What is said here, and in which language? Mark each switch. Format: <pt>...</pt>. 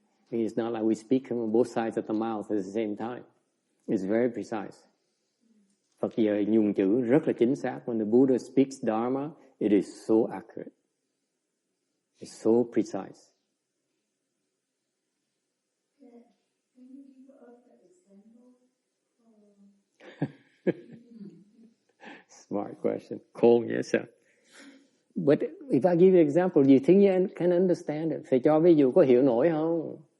<en>It's not like we speak from both sides of the mouth at the same time. It's very precise.</en> <vi>Phật giờ dùng chữ rất là chính xác.</vi> <en>When the Buddha speaks Dharma, it is so accurate. It's so precise. Smart question. Cold, yes, sir. But if I give you an example, do you think you can understand it?</en> <vi>Phải cho ví dụ có hiểu nổi không?</vi>